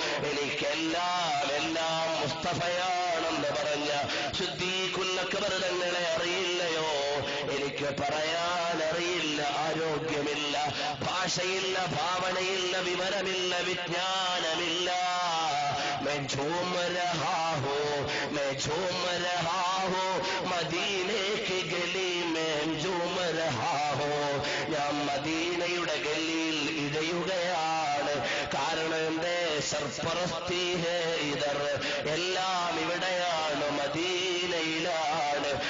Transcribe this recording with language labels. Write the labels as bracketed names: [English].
[Malayalam] എനിക്കെല്ലാം മുസ്തഫയാണെന്ന് പറഞ്ഞ സിദ്ദീഖുൽ അക്ബർ തങ്ങളെ അറിയില്ലയോ? എനിക്ക് പറയാനറിയില്ല, ആരോഗ്യമില്ല, ഭാഷയില്ല, ഭാവനയില്ല, വിവരമില്ല, വിജ്ഞാനമില്ല. [Hindi] मैं झूम रहा हूँ [Malayalam] മദീനെ [Hindi] की गली में झूम रहा हूँ. [Malayalam] ഞാൻ മദീനയുടെ ഗലിയിൽ ഇഴയുകയാണ്. കാരണം എന്റെ [Hindi] സർപ്പറസ്തി ഹേ ഇദർ, [Malayalam] എല്ലാം ഇവിടെയാണ്, മദീനയിലാണ്.